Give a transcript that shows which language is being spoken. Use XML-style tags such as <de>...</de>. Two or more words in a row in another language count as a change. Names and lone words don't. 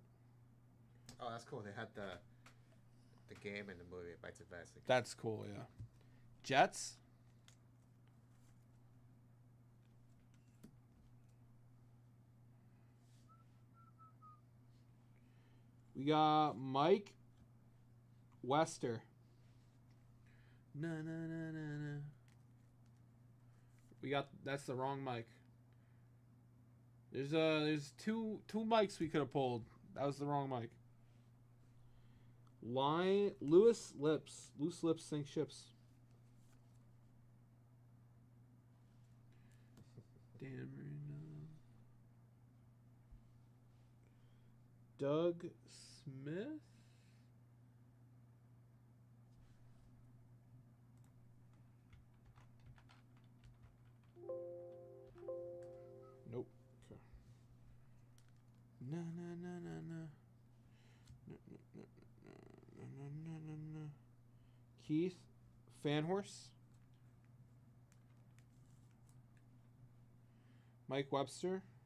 <en>Oh, that's cool. They had the game in the movie Bites of Vest. That's cool, yeah. Jets. We got Mike Wester. Na na na na na. We got that's the wrong mic. There's two mics we could have pulled. That was the wrong mic. Loose lips sink ships. Dan Marino. Doug Smith. Nope. Okay. Na na na na na. Na na na na na na na na. Keith Fanhorse. Mike Webster.</en>